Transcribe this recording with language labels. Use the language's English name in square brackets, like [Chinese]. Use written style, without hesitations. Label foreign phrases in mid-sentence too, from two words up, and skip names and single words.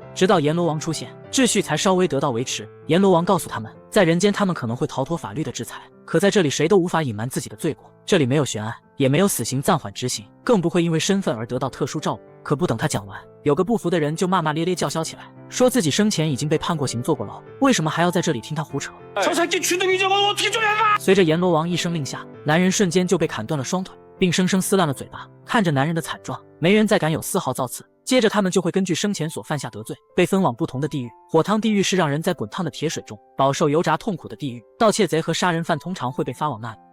[Chinese] 直到阎罗王出现，秩序才稍微得到维持。阎罗王告诉他们，在人间他们可能会逃脱法律的制裁，可在这里谁都无法隐瞒自己的罪过。这里没有悬案，也没有死刑暂缓执行，更不会因为身份而得到特殊照顾。可不等他讲完，有个不服的人就骂骂咧咧叫嚣起来，说自己生前已经被判过刑坐过牢，为什么还要在这里听他胡扯？ [Korean] 저 새끼 주둥이 좀 어떻게 좀 해봐! [Chinese] 随着阎罗王一声令下，男人瞬间就被砍断了双腿，并生生撕烂了嘴巴。看着男人的惨状，没人再敢有丝毫造次。接着他们就会根据生前所犯下得罪，被分往不同的地狱。火汤地狱是让人在滚烫的铁水中饱受油炸痛苦的地狱，盗窃贼和杀人犯通常会被发往那里。